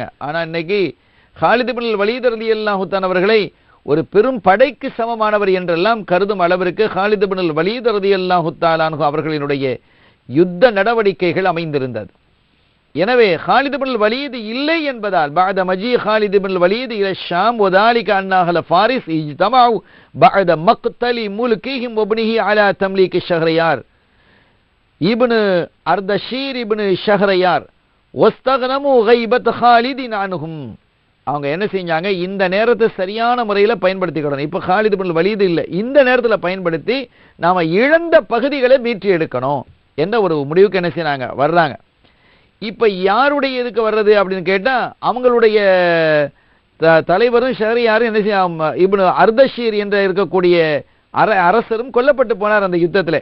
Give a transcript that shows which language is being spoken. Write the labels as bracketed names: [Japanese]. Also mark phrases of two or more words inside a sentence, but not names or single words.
[Tamil] ஆனா இன்னைக்கு ஹாலித் இப்னுல் வலீத் [Arabic] رضي الله تعالى [Tamil] அவர்களை ஒரு பெரும் படைக்கு சமமானவர் என்றெல்லாம் கருதும் அளவிற்கு ஹாலித் இப்னுல் வலீத் [Arabic] رضي الله تعالى [Tamil] அவர்களினுடைய யுத்த நடவடிக்கைகள் அமைந்திருந்தது. எனவே ஹாலித் இப்னுல் வலீத் இல்லை என்பதால் [Arabic] بعد مجيء خالد بن الوليد الى الشام وذلك ان اهل فارس اجتمعوا بعد مقتل ملكهم وابنه على تمليك شهريار ابن اردشير ابن شهريار واستغنموا غيبة خالد عنهم. [Tamil] அவங்க என்ன செஞ்சாங்க, இந்த நேரத்தை சரியான முறையில் பயன்படுத்திக்கணும். இப்போ ஹாலித் இப்னுல் வலீத் இல்லை, இந்த நேரத்தில் பயன்படுத்தி நாம இழந்த பகுதிகளை மீட்டி எடுக்கணும் என்ற ஒரு முடிவுக்கு என்ன செய்யறாங்க, வர்றாங்க. இப்ப யாருடைய இதுக்கு வர்றது அப்படின்னு கேட்டா அவங்களுடைய தலைவரும் ஷஹரியாரும் என்ன செய்ய, இப்னு அர்தஷீர் என்ற இருக்கக்கூடிய அரசரும் கொல்லப்பட்டு போனார் அந்த யுத்தத்தில்.